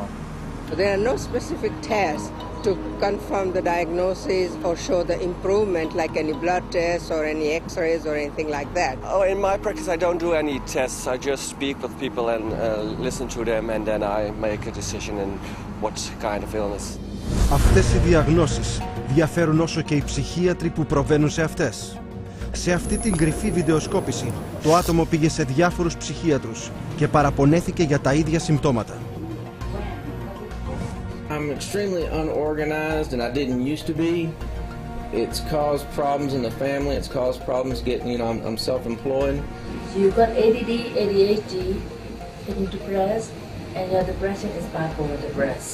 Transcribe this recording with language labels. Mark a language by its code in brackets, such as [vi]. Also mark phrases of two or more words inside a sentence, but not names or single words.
[en] There are no specific tests to confirm the diagnosis or show the improvement, like any blood tests or any x-rays or anything like that. Oh, in my practice I don't do any tests. I just speak with people and listen to them, and then I make a decision in what kind of illness. [el] Αυτές οι διαγνώσεις διαφέρουν όσο και οι ψυχίατροι που προβαίνουν σε αυτές. Σε αυτή την κρυφή βιντεοσκόπηση, το άτομο πήγε σε διάφορους ψυχίατρους και παραπονέθηκε για τα ίδια συμπτώματα. [en] I'm extremely unorganized, and I didn't used to be. It's caused problems in the family. It's caused problems getting, you know, I'm self-employed. So you've got ADD, ADHD, you're depressed, and your depression is bipolar depressed.